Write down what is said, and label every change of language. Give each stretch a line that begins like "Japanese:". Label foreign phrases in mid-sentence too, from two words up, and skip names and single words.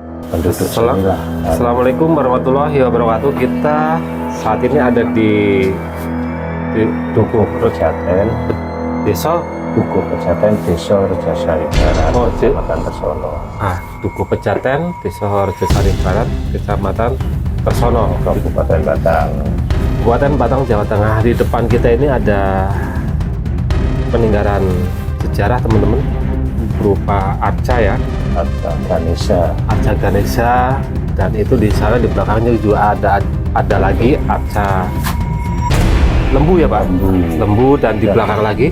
Indonesian: penduduk sini lah.
Arabic: السلام عليكم ورحمة الله وبركاته.
Indonesian: Kita saat ini ada di Dukuh Pejaten, desa Desa Rejasari Barat, Kecamatan Tersono. Dukuh Pejaten, Desa Rejasari Barat, Kecamatan Tersono, Kabupaten Batang, Jawa Tengah. Di depan kita ini ada peninggalan sejarah, teman-teman, berupa arca ya, arca Ganesha, dan itu di sana di belakangnya juga ada lagi arca lembu ya Pak, lembu, dan di belakang lagi